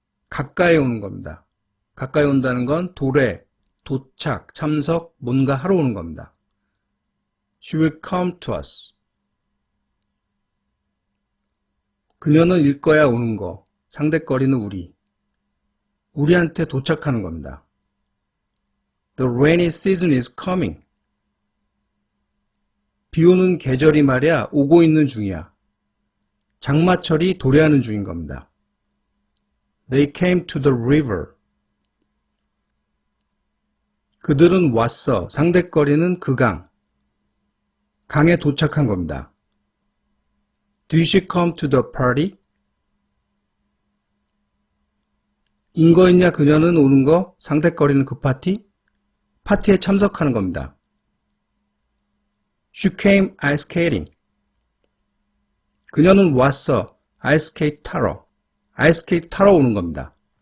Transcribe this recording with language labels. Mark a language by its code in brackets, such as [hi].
[ko] 가까이 오는 겁니다. 가까이 온다는 건 도래, 도착, 참석, 뭔가 하러 오는 겁니다. [en] She will come to us. [ko] 그녀는 일 거야 오는 거, 상대거리는 우리. 우리한테 도착하는 겁니다. [en] The rainy season is coming. [ko] 비 오는 계절이 말이야 오고 있는 중이야. 장마철이 도래하는 중인 겁니다. [en] They came to the river. [ko] 그들은 왔어. 상대거리는 그 강. 강에 도착한 겁니다. [en] Did she come to the party? [ko] 인거 있냐 그녀는 오는 거, 상대거리는 그 파티? 파티에 참석하는 겁니다. [en] She came ice skating. [ko] 그녀는 왔어. 아이스케이트 타러. 아이스케이트 타러 오는 겁니다.